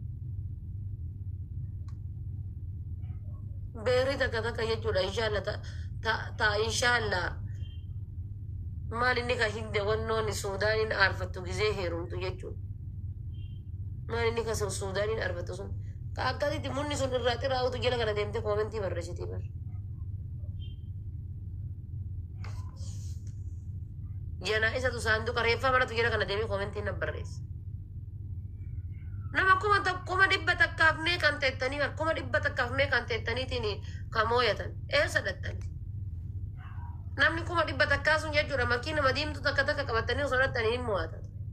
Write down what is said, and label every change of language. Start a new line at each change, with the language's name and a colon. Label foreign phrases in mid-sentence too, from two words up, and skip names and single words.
Oromo: beerri takka takka jechuudha inshaalla تا
Arabic: إن شاء الله
Oromo: maal inni ka hinde wannoon suudaaniin arfattu gizee heerumtu jechuun maal inni ka suudaaniin arfattu sun ka akkasitti munni sun irraa xiraa'utu jala kana deemte koomentii barreessitii bar janaa isatu saanduqa reeffaa manatu jala kana deemee koomentii na barreessa nama kuma dhibba takkaaf mee kan teettanii kuma dhibba takkaaf mee kan teettaniitiin kamooyatan eessa dhattani namni kuma dhibba takkaa sun jechuudha makiina madiimtu takka takka qabatanii osoo dhattanii hin mo'atan.